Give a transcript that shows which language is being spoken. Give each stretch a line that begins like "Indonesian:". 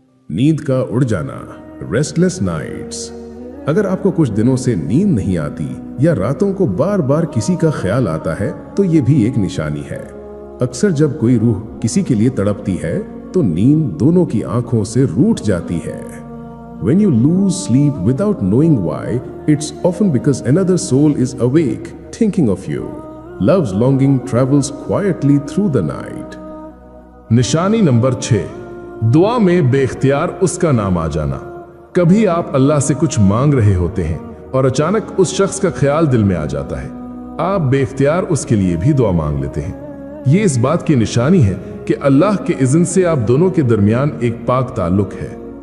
Urdu: نیند کا اڑ جانا،
English: Restless nights.
Urdu: اگر آپ کو کچھ دنوں سے نیند نہیں آتی یا راتوں کو بار بار کسی کا خیال آتا ہے تو یہ بھی ایک نشانی ہے. اکثر جب کوئی روح کسی کے لیے تڑپتی ہے تو نیند دونوں کی آنکھوں سے روٹھ جاتی ہے.
English: When you lose sleep without knowing why, it's often because another soul is awake, thinking of you. Love's longing travels quietly through the night.
Urdu: نشانی نمبر 6، دعا میں بے اختیار اس کا نام آ جانا. کبھی آپ اللہ سے کچھ مانگ رہے ہوتے ہیں اور اچانک اس شخص کا خیال دل میں آ جاتا ہے. آپ بے اختیار اس کے لیے بھی دعا مانگ لیتے ہیں. یہ اس بات کی نشانی ہے کہ اللہ کے اذن سے آپ دونوں کے درمیان ایک پاک تعلق ہے.